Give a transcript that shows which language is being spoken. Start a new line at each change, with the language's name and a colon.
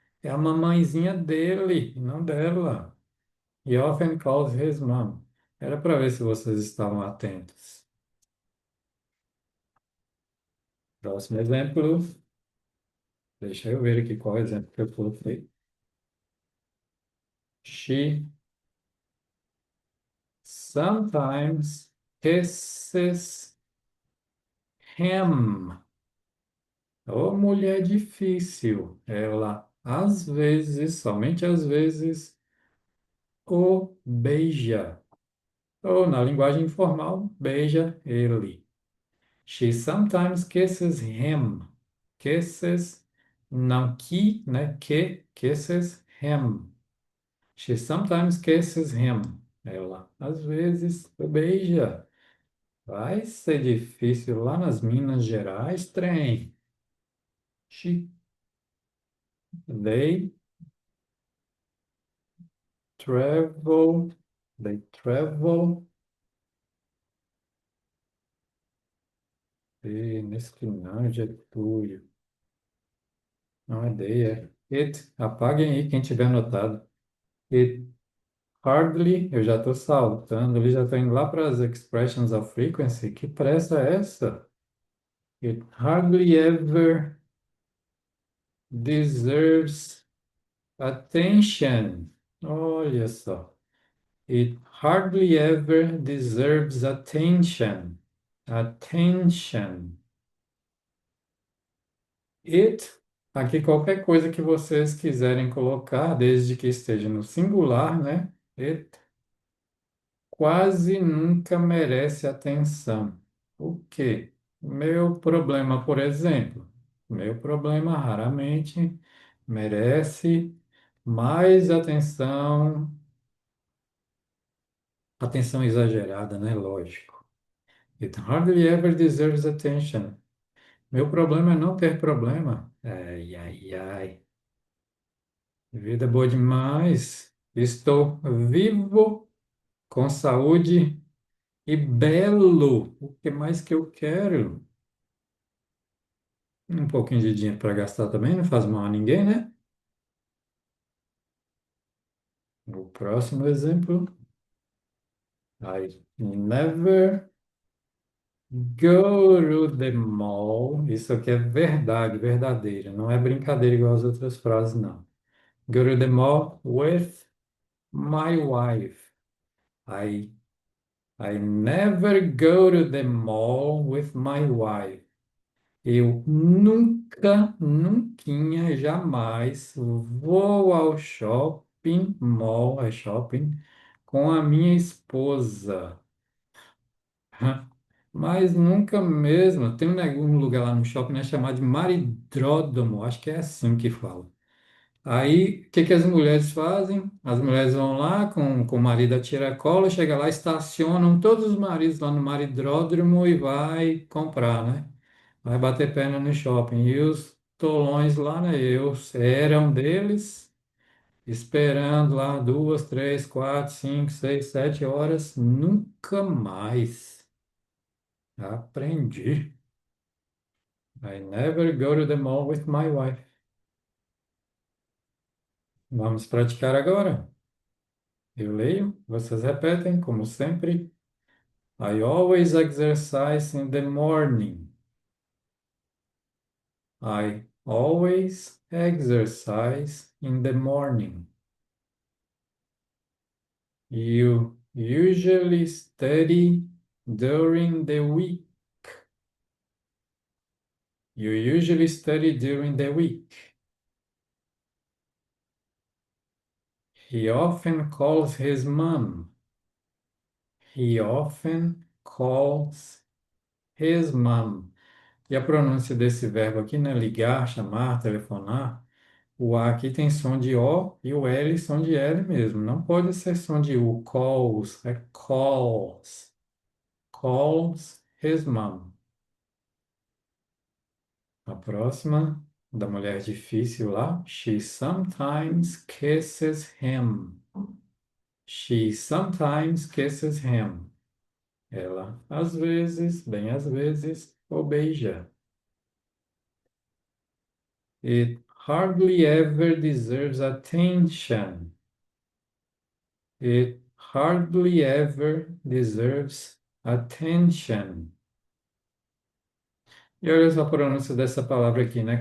Portuguese: É a mamãezinha dele, não dela.
English: He often calls his mom.
Portuguese: Era para ver se vocês estavam atentos. Próximo exemplo. Deixa eu ver aqui qual exemplo que eu coloquei.
English: She sometimes kisses him.
Portuguese: Ô, mulher difícil. Ela, às vezes, somente às vezes, o beija. Ou, na linguagem informal, beija ele.
English: She sometimes kisses him. Kisses,
Portuguese: não que, né?
English: Que, kisses him. She sometimes kisses him.
Portuguese: Ela, às vezes, o beija. Vai ser difícil lá nas Minas Gerais, trem.
English: She, they travel, they travel.
Portuguese: E nesse final de Getúlio. Não é they, é it. Apaguem aí quem tiver anotado.
English: It hardly,
Portuguese: eu já estou saltando ali, já estou indo lá para as
English: expressions of frequency.
Portuguese: Que pressa é essa?
English: It hardly ever deserves attention.
Portuguese: Olha só.
English: It hardly ever deserves attention. Attention.
Portuguese: It, aqui qualquer coisa que vocês quiserem colocar, desde que esteja no singular, né? It quase nunca merece atenção. O quê? Meu problema, por exemplo, Meu problema raramente merece mais atenção, atenção exagerada, né? Lógico.
English: It hardly ever deserves attention.
Portuguese: Meu problema é não ter problema. Ai, ai, ai. Vida boa demais. Estou vivo, com saúde e belo. O que mais que eu quero? Um pouquinho de dinheiro para gastar também não faz mal a ninguém, né? O próximo exemplo.
English: I never go to the mall.
Portuguese: Isso aqui é verdade, verdadeira. Não é brincadeira igual as outras frases, não.
English: Go to the mall with my wife. I, I never go to the mall with my wife.
Portuguese: Eu nunca, nunca, jamais vou ao shopping, mall, é shopping, com a minha esposa. Mas nunca mesmo. Tem um lugar lá no shopping, né, chamado de Maridródromo, acho que é assim que fala. Aí, o que que as mulheres fazem? As mulheres vão lá com o marido a tiracolo, chega lá, estacionam todos os maridos lá no maridródromo e vai comprar, né? Vai bater perna no shopping. E os tolões lá, né? Eu era um deles, esperando lá 2, 3, 4, 5, 6, 7 horas. Nunca mais. Aprendi.
English: I never go to the mall with my wife.
Portuguese: Vamos praticar agora. Eu leio, vocês repetem, como sempre.
English: I always exercise in the morning. I always exercise in the morning. You usually study during the week. You usually study during the week. He often calls his mom. He often calls his mom.
Portuguese: E a pronúncia desse verbo aqui, né? Ligar, chamar, telefonar. O A aqui tem som de O e o L som de L mesmo. Não pode ser som de U. Calls, é calls.
English: Calls his mom.
Portuguese: A próxima, da mulher difícil lá.
English: She sometimes kisses him. She sometimes kisses him.
Portuguese: Ela, às vezes, bem às vezes, o beija.
English: It hardly ever deserves attention. It hardly ever deserves attention.
Portuguese: E olha só a pronúncia dessa palavra aqui, né?